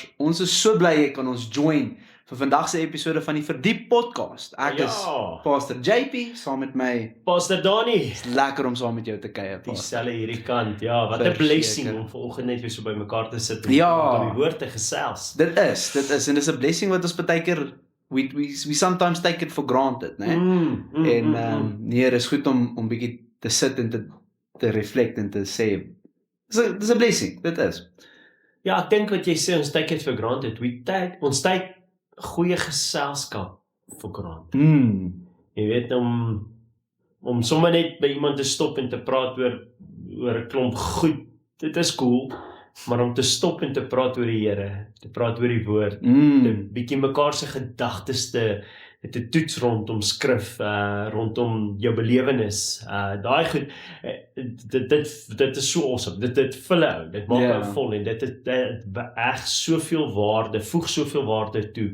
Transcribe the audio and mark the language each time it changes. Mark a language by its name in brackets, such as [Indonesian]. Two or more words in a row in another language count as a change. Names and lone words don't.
[Afrikaans] Ons is so bly jy kan ons join vir vandag se episode van die Verdiep podcast. Ek is Pastor JP, saam met my Pastor Dani. Is lekker om saam met jou te kuier, Pastor. Dieselfde hierdie kant. Ja, wat 'n blessing om vanoggend net weer so by mekaar te sit om Ja. die woord te gesels. Dit is en dis 'n blessing wat ons baie keer [English] we sometimes take it for granted, [Afrikaans] né? Nee, dis goed om bietjie te sit en te reflect en te sê dis 'n blessing, dit is. Ja, ek dink wat jy sê, ons [English] take it for granted. [Afrikaans] Ons take goeie geselskap [English] for granted. [Afrikaans] Jy weet, om sommer net by iemand te stop en te praat oor 'n klomp goed, dit is cool, maar om te stop en te praat oor die Here, te praat oor die woord, te bietjie mekaar se gedagtes te toets rondom skrif, rondom jou belewenis, daai goed, dit is so awesome, dit vul jou, dit maak jou vol, en dit reg soveel waarde, voeg soveel waarde toe.